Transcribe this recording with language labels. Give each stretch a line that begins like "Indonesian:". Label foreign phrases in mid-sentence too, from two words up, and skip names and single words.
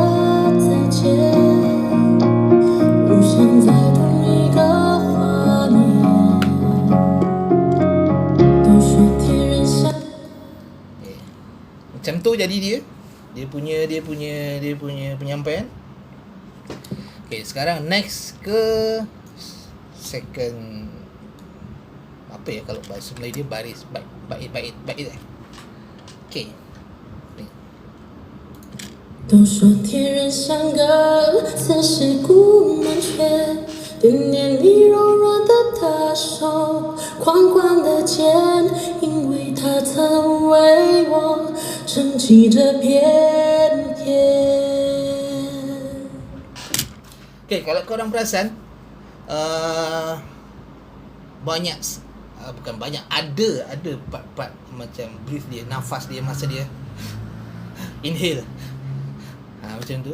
Malay: Macam tu jadi dia punya penyampaian. Okay, sekarang next ke second, apa ya kalau bahasa Melayu dia, baris bait. Okay.
Chinese: 都说天人相隔，此事古难全。惦念你柔软的大手，宽宽的肩，因为它曾为我撑起这片天。
Malay: Okay, kalau korang perasan, banyak, bukan banyak, ada part-part macam brief dia, nafas dia masa dia inhale. Macam tu.